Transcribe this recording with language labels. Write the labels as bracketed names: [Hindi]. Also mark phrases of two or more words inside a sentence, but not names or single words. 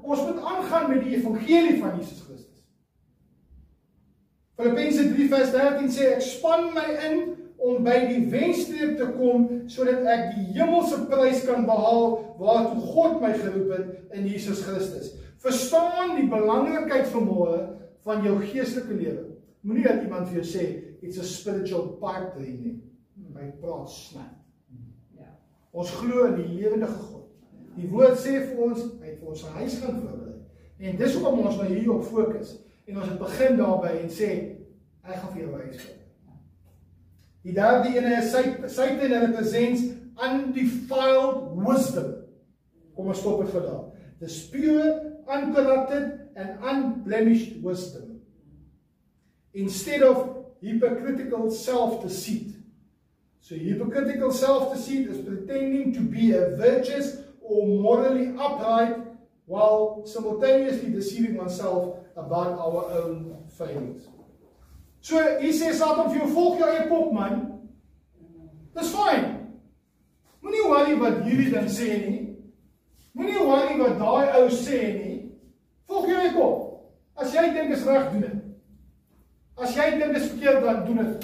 [Afrikaans] Ons moet aangaan met die evangelie van Jesus Christus. Filippense 3:13 sê, ek span my in om by die wenstreep te kom, sodat ek die hemelse prys kan behaal, waartoe God my geroep het in Jesus Christus. Verstaan die belangrikheid vanmôre van jou geestelike lewe. Moenie dat iemand vir jou sê, [English] it's a spiritual pipe dream nie. [Afrikaans] My praat snap. Ons glo in die lewendige God. Die woord sê vir ons, hy het vir ons 'n huis gaan voorberei. En dis hoekom ons nou hierop fokus. En ons het begin daarby en sê, hy gaan vir jou 'n huis voorberei. Die derde ene is Satan [English] represents undefiled wisdom. [Afrikaans] Kom ons stop dit vir daar. [English] The pure, uncorrupted and unblemished wisdom. Instead of hypocritical self-deceit. So hypocritical self-deceit is pretending to be a virtuous or morally upright while simultaneously deceiving oneself about our own failings. [Afrikaans] So hier sê Satan vir jou, volg jou eie kop man. Dis fyn. Moenie worry wat hierdie dan sê nie. Moenie worry wat daai ou sê nie. Volg jou eie kop. As jy dink is reg, doen dit. As jy dink is verkeerd, dan doen dit.